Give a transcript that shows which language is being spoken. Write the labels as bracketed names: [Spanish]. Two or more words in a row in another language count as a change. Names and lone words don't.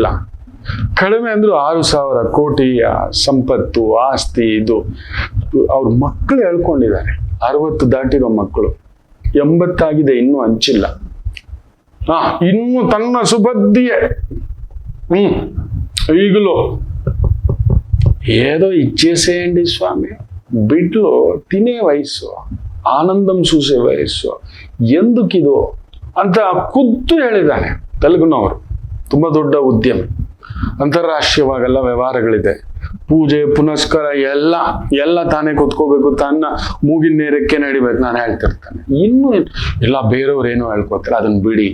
[Kannada] ಕಡಿಮೆ ಅಂದ್ರು 6,000 ಕೋಟಿಯ ಸಂಪತ್ತು, ಆಸ್ತಿ. ಇದು ಅವ್ರ ಮಕ್ಕಳು ಹೇಳ್ಕೊಂಡಿದ್ದಾರೆ, 60 ದಾಟಿರೋ ಮಕ್ಕಳು, 80 ಆಗಿದೆ, ಇನ್ನೂ ಹಂಚಿಲ್ಲ. ಇನ್ನು ತನ್ನ ಸುಬದ್ಧಿಯೇ ಈಗಲೂ [Telugu] ఏదో ఇచ్చేసేయండి స్వామి, బిడ్లు తినే వయస్సు, ఆనందం చూసే వయస్సు, ఎందుకిದು [Kannada] ಅಂತ ಖುದ್ದು ಹೇಳಿದ್ದಾನೆ ತೆಲುಗುನವರು. ತುಂಬಾ ದೊಡ್ಡ ಉದ್ಯಮಿ, ಅಂತಾರಾಷ್ಟ್ರೀಯವಾಗೆಲ್ಲ ವ್ಯವಹಾರಗಳಿದೆ, ಪೂಜೆ ಪುನಸ್ಕಾರ ಎಲ್ಲ ತಾನೇ ಕೂತ್ಕೋಬೇಕು, ತನ್ನ ಮೂಗಿನ ನೇರಕ್ಕೆ ನಡಿಬೇಕು. ನಾನು ಹೇಳ್ತಿರ್ತಾನೆ, ಇನ್ನು ಎಲ್ಲ ಬೇರೆಯವ್ರು ಏನೋ ಹೇಳ್ಕೊತಾರೆ, ಅದನ್ನ ಬಿಡಿ.